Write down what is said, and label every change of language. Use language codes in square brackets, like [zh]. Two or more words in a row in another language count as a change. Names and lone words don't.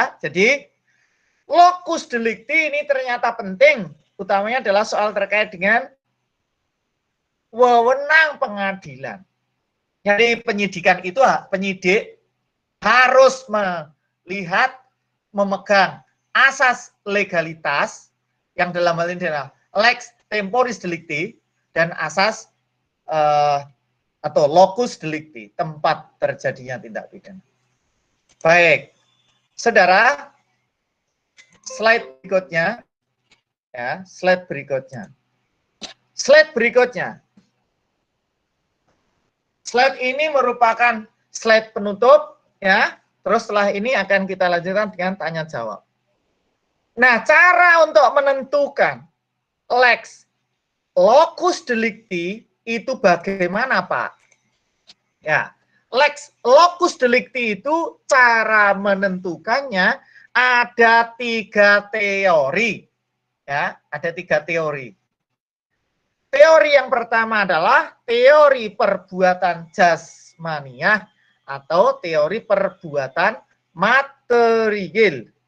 [id] Jadi locus delicti ini ternyata penting, utamanya adalah soal terkait dengan wewenang pengadilan. Jadi penyidikan itu, penyidik harus melihat, memegang asas legalitas, yang dalam hal ini adalah [la] lex temporis delicti, [id] dan asas atau [la] locus delicti, [id] tempat terjadinya tindak pidana. Baik, saudara, slide berikutnya, ya, slide berikutnya. Slide berikutnya. Slide ini merupakan slide penutup, ya. Terus setelah ini akan kita lanjutkan dengan tanya jawab. Nah, cara untuk menentukan [la] lex locus delicti [id] itu bagaimana, Pak? Ya, [la] lex locus delicti [id] itu cara menentukannya ada 3 teori. Ya, ada 3 teori. Teori yang pertama adalah teori perbuatan jasmaniah atau teori perbuatan material.